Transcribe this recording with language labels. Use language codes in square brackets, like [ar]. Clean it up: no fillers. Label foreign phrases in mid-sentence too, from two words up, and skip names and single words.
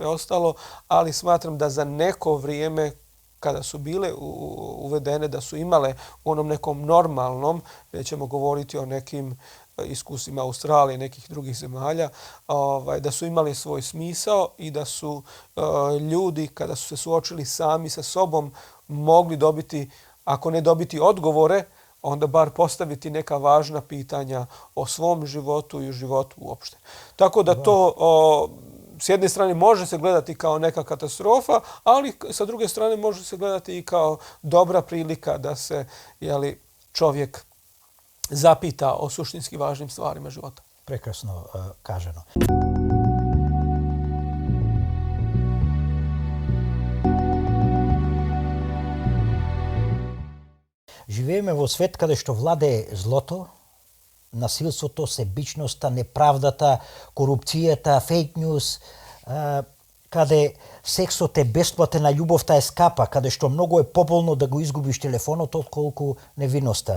[bs] ostalo, ali smatram da za neko vrijeme kada su bile uvedene, da su imale u onom nekom normalnom, nećemo govoriti o nekim iskustvima Australije i nekih drugih zemalja, da su imali svoj smisao i da su ljudi, kada su se suočili sami sa sobom, mogli dobiti, ako ne dobiti odgovore, onda bar postaviti neka važna pitanja o svom životu i o životu uopšte. Tako da to s jedne strane može se gledati kao neka katastrofa, ali sa druge strane može se gledati i kao dobra prilika da se čovjek zapita o suštinski važnim stvarima života. [mk] Прекрасно кажено. Живееме во свет каде што владее злото, насилството, себичноста, неправдата, корупцијата, [en] fake news, [mk] каде сексот е бесплатен, а љубовта е скапа, каде што многу е поболно да го изгубиш телефонот отколку невинноста.